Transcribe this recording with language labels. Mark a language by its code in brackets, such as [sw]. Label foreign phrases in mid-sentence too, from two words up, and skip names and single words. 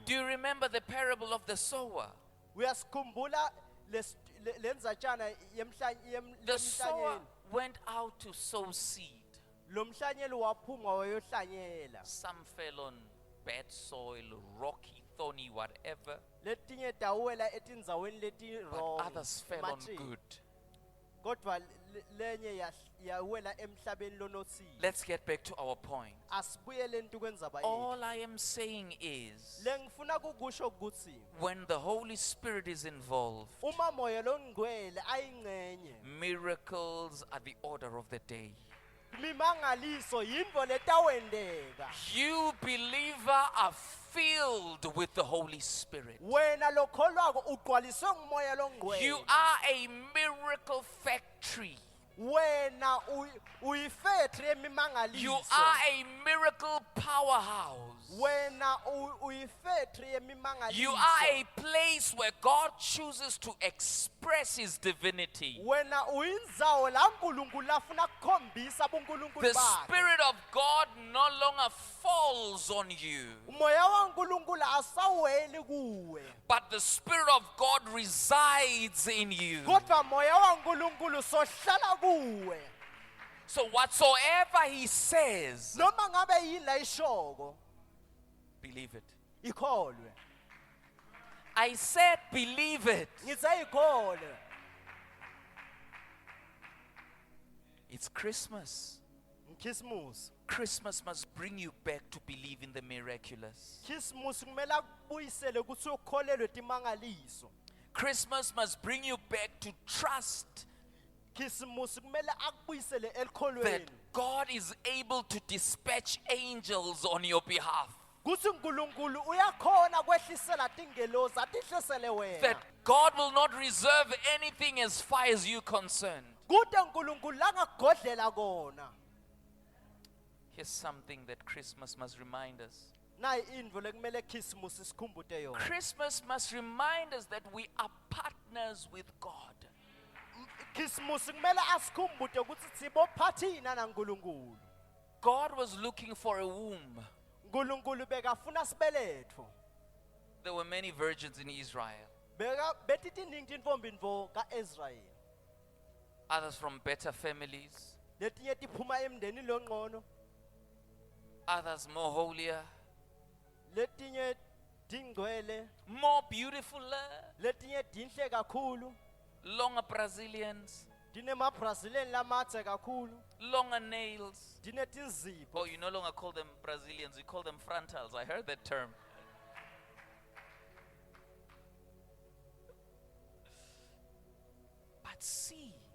[en] Do you remember the parable of the sower? [ss] uyasikhumbula lenzatshana [en] The sower [ss] yemhlanyeli [en] went out to sow seed. [ss] lo mhlanyeli waphuma wayohlanyela [en] Some fell on bad soil, rocky, thorny, whatever. [ss] letinye tawela etindzaweni [en] But others fell on [ss] ematini. [en] good. [ss] kodwa lenye yawela emhlabeni lonothile. [en] Let's get back to our point. [ss] Asibuyele into kwendzaba yethu. [en] All I am saying is, [ss] Lengifuna kukusho ukuthi [en] when the Holy Spirit is involved, [ss] uma moya longcwele ayingcenye, [en] miracles are the order of the day. [ss] imimangaliso yinto letawendeka. [en] You, believer, are filled with the Holy Spirit. [ss] Wena lokholwako ugcwaliswe ngumoya longcwele. [en] You are a miracle factory. [ss] Wena uyifactory yemimangaliso. [en] You are a miracle powerhouse. [ss] Wena uyifactory yemimangaliso. [en] You are a place where God chooses to express His divinity. [ss] Wena uyindzawo la uNkulunkulu afuna ukukhombisa buNkulunkulu [en] The [ss] bakhe. [en] Spirit of God no longer falls on you, [ss] Umoya waNkulunkulu asaweli kuwe. [en] but the Spirit of God resides in you. [ss] Kodwa moya waNkulunkulu sohlala kuwe. [en] So whatsoever He says, [ss] Noma ngabe yini la ishoko, [en] believe it. [ss] ikholwe. [en] I said believe it. [ss] Ngitse ikholwe. [en] It's Christmas. Christmas. Christmas must bring you back to believe in the miraculous. [ss] Christmas kumele akubuyisele ukuthi ukholelwe timangaliso. [en] Christmas must bring you back to trust [ss] Christmas kumele akubuyisele [en] that [ss] elikholweni. [en] God is able to dispatch angels on your behalf. [ss] Kuthi uNkulunkulu uyakhona kwehlisela tingelozi atihlisele wena. [en] That God will not reserve anything as far as you're concerned. [ss] Kude uNkulunkulu langagodlela kona. [en] Here's something that Christmas must remind us. [ss] Nayi indvo lekumele Christmas isikhumbuze yona. [en] Christmas must remind us that we are partners with God. [ss] Christmas kumele asikhumbuze ukuthi sibophathina naNkulunkulu. [en] God was looking for a womb. [ss] uNkulunkulu bekafuna sibeletho. [en] There were many virgins in Israel, [ss] Bethi tiningi tintfombintfo kaIsrael. [en] others from better families, [ss] Letinye tiphuma emndenini lonqono, [en] others more holier, [ss] letinye tingcwele, [en] more beautiful, [ss] letinye tinhle kakhulu, [en] longer Brazilians, [ss] tinemaBrazilian lamatse kakhulu, [en] longer nails. [ss] tinetinzipho. [en] Oh, you no longer call them Brazilians, you call them frontals. I heard that term. But see,